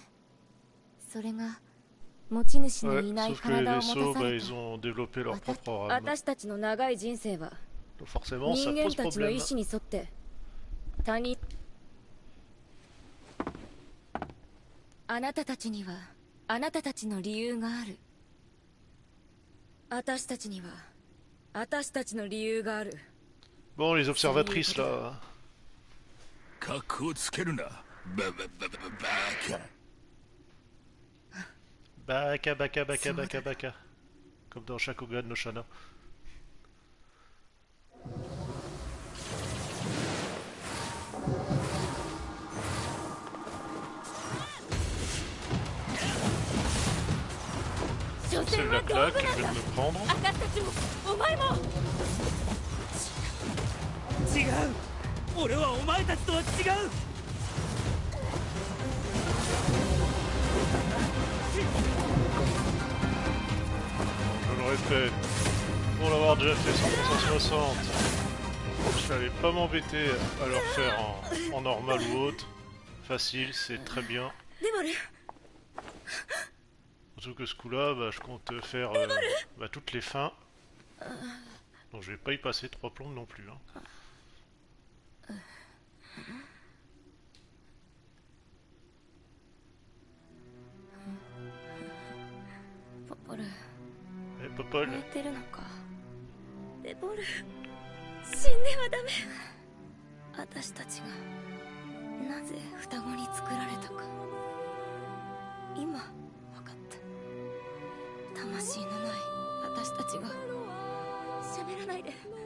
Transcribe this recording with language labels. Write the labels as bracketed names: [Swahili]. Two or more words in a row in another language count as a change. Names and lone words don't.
[Japanese] それが持ち主のいない体を持たされた私たちの長い人生は人間たちの意志に沿って他人。あなたたちにはあなたたちの理由がある。私たちには私たちの理由がある。 [French] Bon, les observatrices là. [Japanese] 格をつけるな。 Baka, baka, baka, baka, baka. [French] Comme dans Shakugan no Shana. C'est la claque qui vient de me prendre. [Japanese] 違う。俺はお前たちとは違う。 [French] Je le répète, pour l'avoir déjà fait sur 360, je n'allais pas m'embêter à le refaire en normal ou autre. Facile, c'est très bien. Surtout que ce coup-là, bah, je compte faire toutes les fins. Donc je vais pas y passer 3 plombes non plus. Hein. Popol. [Japanese] デボル、死んではダメ。私たちがなぜ双子に作られたか今分かった。魂のない私たちが。喋らないで。